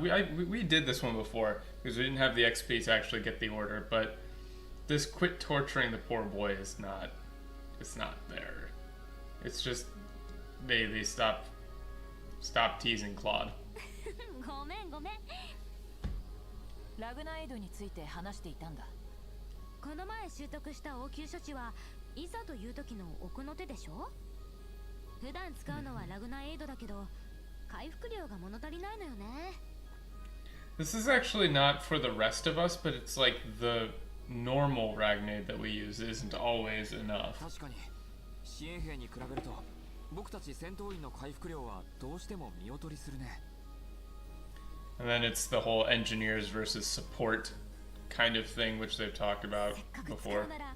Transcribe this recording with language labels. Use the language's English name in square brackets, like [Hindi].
[English] We did this one before because we didn't have the XP to actually get the order, but this quit torturing the poor boy is not. It's not there. It's just they stop teasing Claude. [Japanese] ごめん。ラグナエイドについて話していたんだ。この前習得した応急処置はいざという時の奥の手でしょ？普段使うのはラグナエイドだけど、回復量が物足りないのよね。 [English] This is actually not for the rest of us, but it's like the normal Ragnade that we use isn't always enough. [Japanese] 確かに支援兵に比べると僕たち戦闘員の回復量はどうしても見劣りするね。 [English] And then it's the whole engineers versus support kind of thing, which they've talked about before.